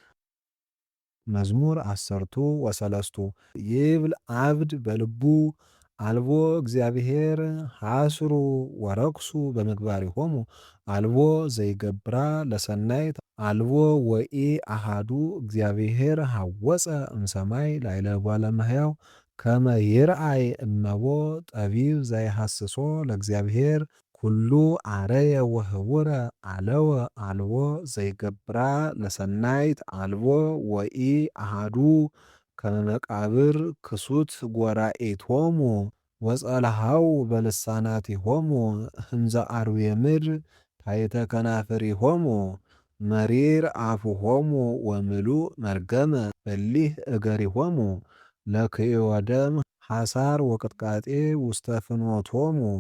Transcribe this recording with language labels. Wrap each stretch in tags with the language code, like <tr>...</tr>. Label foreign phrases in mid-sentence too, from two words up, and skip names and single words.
<gez>መዝሙር አሰርቱ ወሰለስቱ ይብል አብድ በልቡ አልቦ እግዚአብሔር ሐስሩ ወረክሱ በምግባሪሆሙ አልቦ ዘይገብራ ለሰናይት አልቦ ወኢአሐዱ እግዚአብሔር ሐወፀ እምሰማይ ላዕለ ጓለ እመሕያው ከመ ይርአይ እመቦ ጠቢብ ዘይሐስሶ ለእግዚአብሔር ኩሉ አረየ ወህቡረ አለወ አልቦ ዘይገብራ ለሰናይት አልቦ ወኢአሐዱ ከመ መቃብር ክሱት ጐራኤቶሙ ወጸልሃው በልሳናቲሆሙ ህንዘ አርዌ ምድር ታሕተ ከናፍሪሆሙ መሪር አፉሆሙ ወምሉእ መርገመ በሊህ እገሪሆሙ ለክይወ ደም ሐሳር ወቅጥቃጤ ውስተ ፍኖቶሙ</gez>